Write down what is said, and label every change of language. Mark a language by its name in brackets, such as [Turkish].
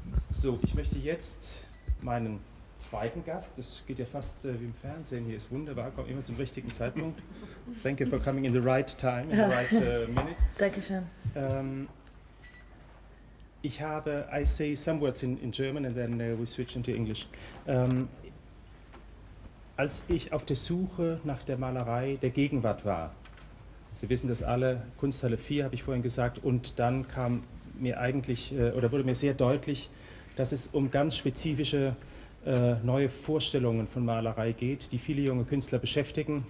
[German] So, ich möchte jetzt meinen zweiten Gast, das geht ja fast wie im Fernsehen, hier ist wunderbar, kommt immer zum richtigen Zeitpunkt. [English] Thank you for coming in the right time, in the right minute. [German] Dankeschön. Ich habe, [English] I say some words in German and then we switch into English. [German] Als ich auf der Suche nach der Malerei der Gegenwart war, Sie wissen das alle, Kunsthalle IV habe ich vorhin gesagt, und dann kam mir eigentlich, oder wurde mir sehr deutlich, dass es um ganz spezifische neue Vorstellungen von Malerei geht, die viele junge Künstler beschäftigen.